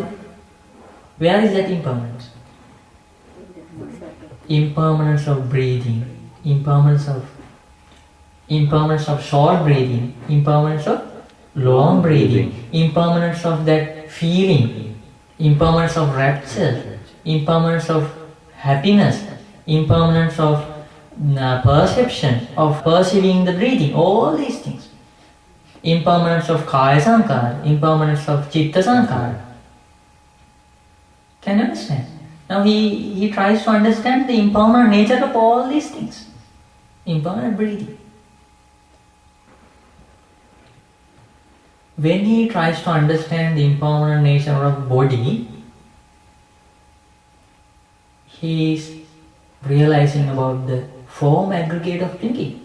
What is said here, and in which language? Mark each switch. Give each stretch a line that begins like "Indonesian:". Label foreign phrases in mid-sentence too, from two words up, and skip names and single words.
English: Where is that impermanence? Impermanence of breathing, impermanence of short breathing, impermanence of long breathing, impermanence of that feeling, impermanence of rapture, impermanence of happiness, impermanence of perception, of perceiving the breathing, all these things. Impermanence of
Pali: kaya sankara,
English: impermanence of
Pali: chitta sankara.
English: Can you understand? Now he tries to understand the impermanent nature of all these things. Impermanent breathing. When he tries to understand the impermanent nature of body, he is realizing about the form aggregate of thinking.